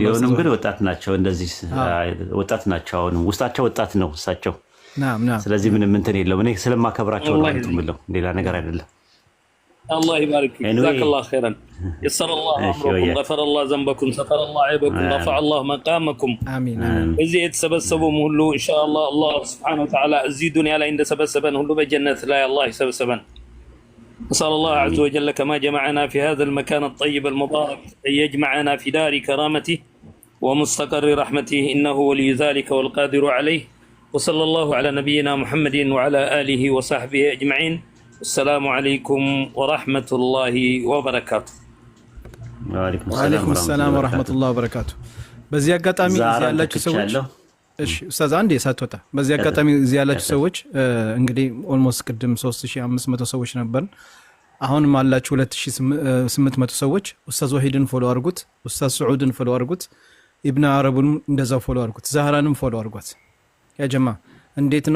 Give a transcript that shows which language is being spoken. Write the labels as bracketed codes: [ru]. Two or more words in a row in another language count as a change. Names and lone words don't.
[am] ቢሆንም ግን ወጣት ናቸው። እንደዚህ ወጣት ናቸው። አሁን ውስጣቸው ወጣት ነው እሳቸው። ስለዚህ ምንም እንትን የለውም። እኔ ስለማከብራቸው ነው እንትን የምለው፣ ሌላ ነገር አይደለም። [ar] الله يبارك فيك. جزاك الله خيرا. يسر الله امركم، غفر الله ذنبكم، ستر الله عيبكم، رفع الله مقامكم. امين. [am] እዚህ የተሰበሰቡም ሁሉ ኢንሻአላህ አላህ [ar] سبحانه وتعالى [am] እዚህ ዱንያ ላይ እንደሰበሰበን ሁሉ በጀነት ላይ አላህ ይሰበሰበን። [ar] نسأل الله عز وجل كما جمعنا في هذا المكان الطيب المبارك أن يجمعنا في دار كرامته ومستقر رحمته إنه ولي ذلك والقادر عليه. وصلى الله على نبينا محمد وعلى آله وصحبه أجمعين. السلام عليكم ورحمة الله وبركاته. وعليكم السلام ورحمة الله وبركاته. [am] በዚህ አጋጣሚ እዚህ ያላችሁ ሰዎች እሺ ኡስታዝ አንዴ ሳትወጣ በዚህ አጋጣሚ እዚህ ያላችሁ ሰዎች እንግዲህ ኦልሞስት ቅድም 3500 ሰዎች ነበር። አሁንም አላችሁ 2800 ሰዎች። ኡስታዝ ወሂድን ፎሎ አድርጉት፣ ኡስታዝ ሰዑድን ፎሎ አድርጉት፣ ኢብኑ አረቡን እንደዛው ፎሎ አድርጉት፣ ዛህራንም ፎሎ አድርጓት። ያ ጀማ እንዴት ነው?